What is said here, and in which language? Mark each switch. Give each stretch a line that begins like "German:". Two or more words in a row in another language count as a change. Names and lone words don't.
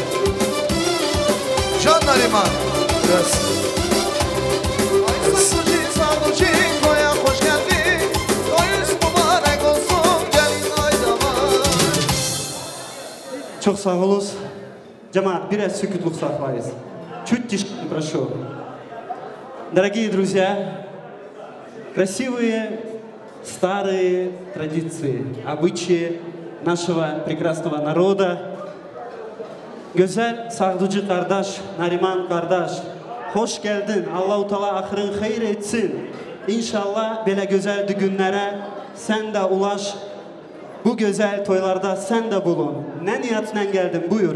Turkish: Can Nariman. Sağducu toya hoş geldin. Toyunuz mübarek olsun, gelin aydama. Çok sağ olun. Cemaat, biraz sükutluk сохранить.
Russian: Чуть тише, прошу. Дорогие друзья, красивые старые традиции, обычаи нашего прекрасного народа.
Turkish: Güzel sağducu kardeş, Nariman kardeş, hoş geldin. Allah-u Teala ahırın hayır etsin. İnşallah böyle güzel günlere sen de ulaş. Bu güzel toylarda sen de bulun. Ne niyetle geldin? Buyur.